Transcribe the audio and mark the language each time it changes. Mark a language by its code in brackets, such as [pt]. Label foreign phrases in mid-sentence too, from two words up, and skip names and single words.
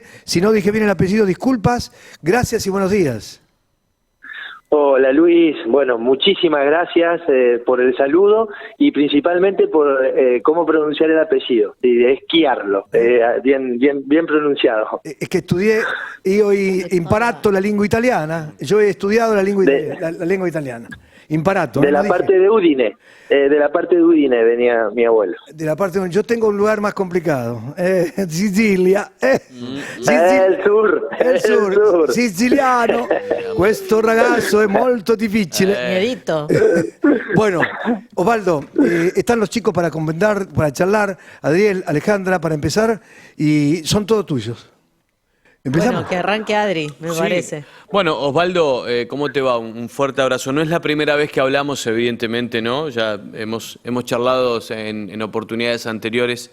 [es] Si no dije bien el apellido, disculpas. Gracias y buenos días. Hola Luis, bueno, muchísimas gracias por el saludo y principalmente por cómo pronunciar el apellido. Es Chiarlo, bien pronunciado. Es que estudié, [it] io imparato la lingua italiana, [es] yo he estudiado la lengua italiana. Imparato. De la parte de Udine, venía mi abuelo. De la parte de yo tengo un lugar más complicado, Sicilia. El sur. Siciliano. [it] Questo ragazzo è molto difficile. [es] Miedito. Bueno, Osvaldo, están los chicos para comentar, para charlar, Adriel, Alejandra, para empezar, y son todos tuyos. ¿Empezamos? Bueno, que arranque Adri, me parece. Bueno, Osvaldo, ¿cómo te va? Un fuerte abrazo. No es la primera vez que hablamos, evidentemente, ¿no? Ya hemos charlado en oportunidades anteriores.